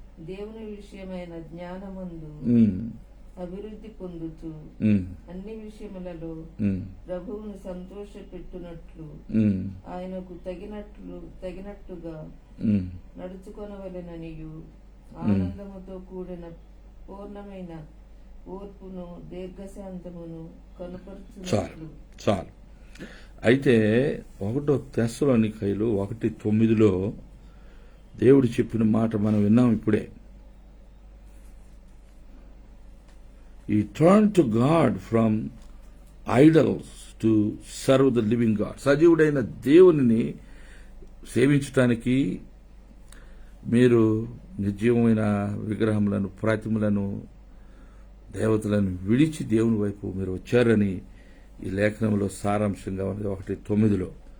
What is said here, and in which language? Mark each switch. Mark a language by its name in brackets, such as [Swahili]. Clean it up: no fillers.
[Telugu] దేవుని విషయమైన జ్ఞానమందు అభివృద్ధి పొందుతూ అన్ని విషయములలో ప్రభువును సంతోషపెట్టునట్లు ఆయనకు తగినట్టుగా నడుచుకొనవలెననియు ఆనందముతో కూడిన పూర్ణమైన ఓర్పును దీర్ఘశాంతమును కనుపరుచున్నట్లు. చాలు. అయితే 1వ తెస్సలోనికైలు 1:9లో దేవుడు చెప్పిన మాట మనం విన్నాం ఇప్పుడే. [English] He turned to God from idols to serve the living God. [Telugu] సజీవుడైన దేవునిని సేవించటానికి మీరు నిర్జీవమైన విగ్రహములను, ప్రతిమలను, దేవతలను విడిచి దేవుని వైపు మీరు వచ్చారని ఈ లేఖనంలో సారాంశంగా ఉన్నది 1:9లో.